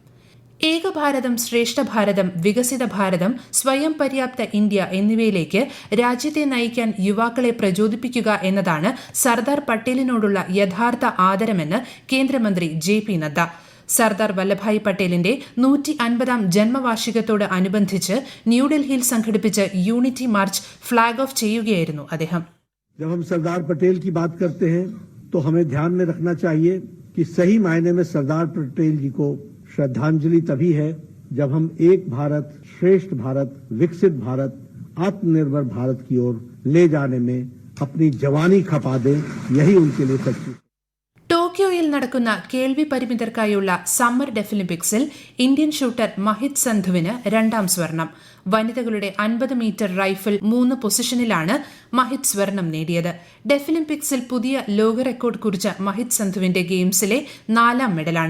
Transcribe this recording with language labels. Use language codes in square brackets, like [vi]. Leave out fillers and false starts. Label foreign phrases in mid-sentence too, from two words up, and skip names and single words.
[ml] ഏക ഭാരതം, ശ്രേഷ്ഠ ഭാരതം, വികസിത ഭാരതം, സ്വയം പര്യാപ്ത ഇന്ത്യ എന്നിവയിലേക്ക് രാജ്യത്തെ നയിക്കാൻ യുവാക്കളെ പ്രചോദിപ്പിക്കുക എന്നതാണ് സർദാർ പട്ടേലിനോടുള്ള യഥാർത്ഥ ആദരമെന്ന് കേന്ദ്രമന്ത്രി JP നദ്ദ. സർദാർ വല്ലഭായ് പട്ടേലിന്റെ 150ാം ജന്മവാർഷികത്തോട് അനുബന്ധിച്ച് ന്യൂഡൽഹിയിൽ സംഘടിപ്പിച്ച [en] unity march flag off [ml] ചെയ്യുകയായിരുന്നു അദ്ദേഹം. [hi] जब हम सरदार पटेल की बात करते हैं तो हमें ध्यान में रखना चाहिए कि सही मायने में सरदार पटेल जी को श्रद्धांजलि तभी है जब हम एक भारत, श्रेष्ठ भारत, विकसित भारत, आत्मनिर्भर भारत की ओर ले जाने में अपनी जवानी खपा दें. यही उनके लिए सच्ची. [ml] ടോക്കിയോയിൽ നടക്കുന്ന കേൾവി പരിമിതർക്കായുള്ള സമ്മർ ഡെഫിലിമ്പിക്സിൽ ഇന്ത്യൻ ഷൂട്ടർ മഹിത് സന്ധുവിന് 2ാം സ്വർണം. വനിതകളുടെ 50 മീറ്റർ റൈഫിൾ 3 പൊസിഷനിലാണ് മഹിത് സ്വർണം നേടിയത്. ഡെഫിലിമ്പിക്സിൽ പുതിയ ലോക റെക്കോർഡ് കുറിച്ച മഹിത് സന്ധുവിന്റെ ഗെയിംസിലെ 4ാം മെഡലാണ്.